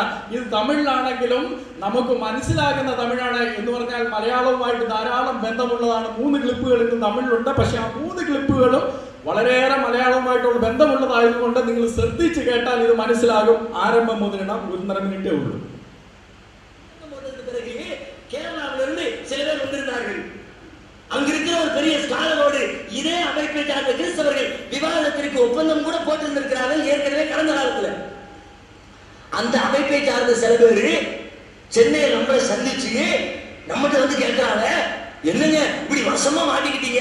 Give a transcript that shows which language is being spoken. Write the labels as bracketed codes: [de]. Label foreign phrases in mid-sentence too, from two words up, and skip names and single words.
[ml] ഇത് തമിഴിലാണെങ്കിലും നമുക്ക് മനസ്സിലാകുന്ന തമിഴാണ് എന്ന് പറഞ്ഞാൽ മലയാളവുമായിട്ട് ധാരാളം ബന്ധമുള്ളതാണ്. 3 ക്ലിപ്പുകൾ ഇന്ന് തമിഴിലുണ്ട്. പക്ഷെ ആ 3 ക്ലിപ്പുകളും വളരെയേറെ മലയാളവുമായിട്ടുള്ള ബന്ധമുള്ളതായതുകൊണ്ട് നിങ്ങൾ ശ്രദ്ധിച്ച് കേട്ടാൽ ഇത് മനസ്സിലാകും. ആരംഭം മുതലിട 1.5 മിനിറ്റേ ഉള്ളൂ. [ta] கேரளாவிலிருந்து சில பேர் வந்திருந்தார்கள். அங்கிருக்கிற ஒரு பெரிய ஸ்காலரோடு இதே அமைப்பை சார்ந்த கிறிஸ்தவர்கள் விவாதத்திற்கு ஒப்பந்தம் கூட போட்டிருந்திருக்கிறார்கள் ஏற்கனவே கடந்த காலத்துல. அந்த அமைப்பை சார்ந்த சில பேரு சென்னையை நம்மளை சந்திச்சு நம்மகிட்ட வந்து கேட்கிறாங்க, என்னங்க இப்படி வருஷமா மாட்டிக்கிட்டீங்க?